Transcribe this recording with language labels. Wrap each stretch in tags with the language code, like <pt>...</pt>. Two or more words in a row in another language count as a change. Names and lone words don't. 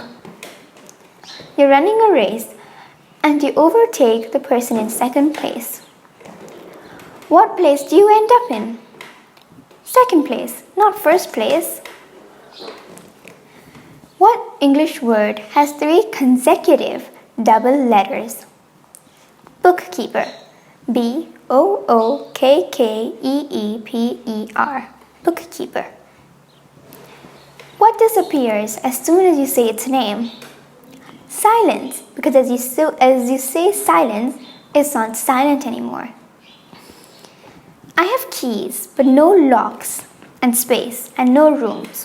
<en>You're running a race and you overtake the person in second place. What place do you end up in? Second place, not first place. What English word has 3 consecutive double letters? Bookkeeper. B-O-O-K-K-E-E-P-E-R. Bookkeeper. What disappears as soon as you say its name? Silence, because as you say silence, it's not silent anymore. I have keys, but no locks, and space, and no rooms.</en>